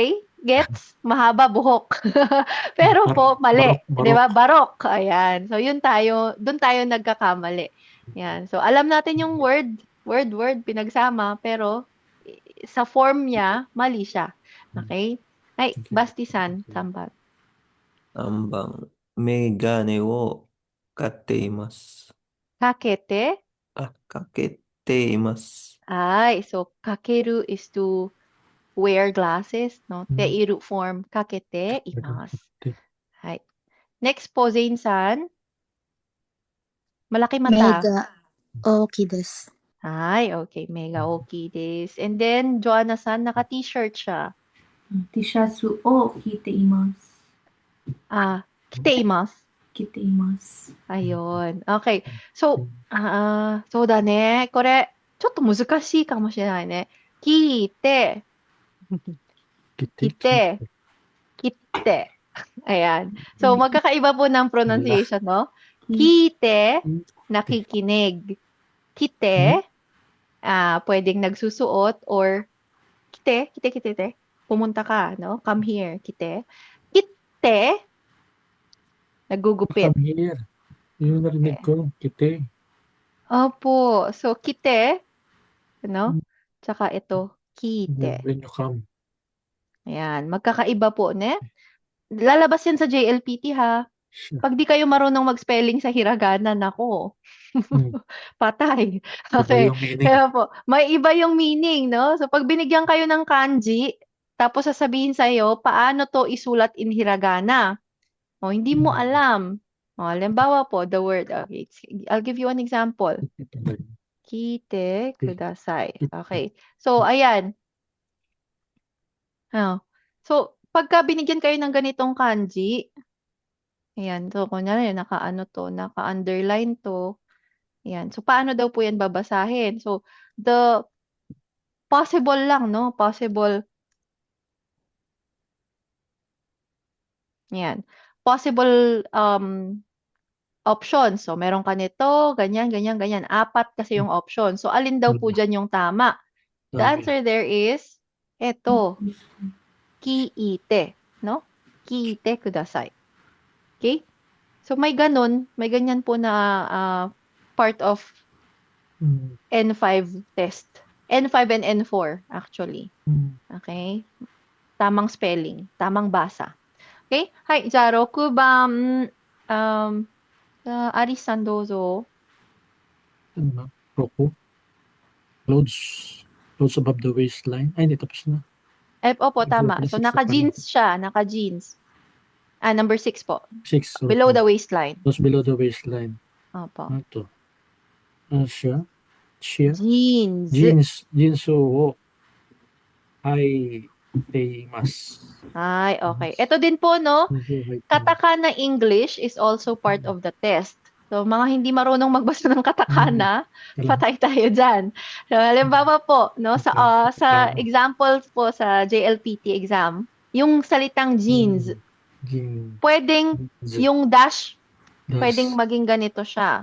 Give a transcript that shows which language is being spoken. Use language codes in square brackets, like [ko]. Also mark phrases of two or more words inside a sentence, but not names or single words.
[tl] Okay. Gets? Mahaba buhok. Pero po, mali. Barok, Di ba? barok. Barok. Ayan. So, doon tayo nagkakamali. Yan. So, alam natin yung word, pinagsama, pero sa form niya, mali siya. Okay? Ay, Okay. [ja] バスティさん、三番. 3番、メガネをかっています。 Kakete? かけています。 [tl] Ay, [en] so kakeru is to wear glasses, no? Mm. [ja] Teiru form かけています. Hay. [tl] Next po, Zane-san. Malaki mata. [ja] 目が大きいです。 Ay, okay. メガオーケーです. [tl] And then, Joanna-san, naka-t-shirt siya. [ja] T シャツを着ています。 Kiteimasu. 着ています。 Ayun. Okay. So, そうだね。これ、ちょっと難しいかもしれないね。聞いて、 Kite. kitte. [tl] Ayan. So, magkakaiba po ng pronunciation, no? Kite, nakikinig. Kite, pwedeng nagsusuot or kite, pumunta ka, no? [en] Come here, kite. Kitte, nagugupit. Come here. [tl] Yun narinig ko. Kite. Opo. So, kite, no? Tsaka ito, [ja] kite. [en] When you come. [tl] Ayan. Magkakaiba po, ne? Lalabas yan sa JLPT, ha? Pag di kayo marunong mag-spelling sa hiragana, nako. Patay. Iba Okay. yung meaning. Kaya po, may iba yung meaning, no? So, pag binigyan kayo ng kanji, tapos sasabihin sa'yo, paano to isulat in hiragana? O, hindi mo alam. O, halimbawa po, [en] the word, okay, I'll give you an example. [ja] 来てください. [tl] Okay. So, ayan. So, pagka binigyan kayo ng ganitong kanji, ayan, so, kunyari, naka-underline to. Ayan. So, paano daw po yan babasahin? So, [en] the possible [tl] lang, no? Possible. Ayan. Possible options. So, meron ka nito, ganyan, ganyan, ganyan. 4 kasi yung option. So, alin daw po dyan yung tama? [en] The answer there is, [tl] eto. Kiite. No? [ja] 聞いてください. [tl] Okay? So, may ganyan po na [en] part of N5 test. N5 and N4, actually. [tl] Okay? Tamang spelling. Tamang basa. Okay? [ja] Hai, じゃあ6番、アリスさんどうぞ。 Roku. [en] Clothes above the waistline. [tl] Ay, hindi, tapos na. Opo, tama. Pala, So, 6 na naka-jeans siya. Naka-jeans. Number 6 po. 6. So, [en] Below the waistline. Those below the waistline. [tl] Opo. Ano to? Ano siya? Siya? [en] Jeans. [ja] ジーンズをはいます. [tl] Ay, okay. Ito din po, no? [en] Katakana English is also part of the test. [tl] So, mga hindi marunong magbasa ng katakana, patay tayo dyan. So, halimbawa po, no, sa examples po sa JLPT exam, yung salitang jeans, pwedeng yung dash, pwedeng maging ganito siya.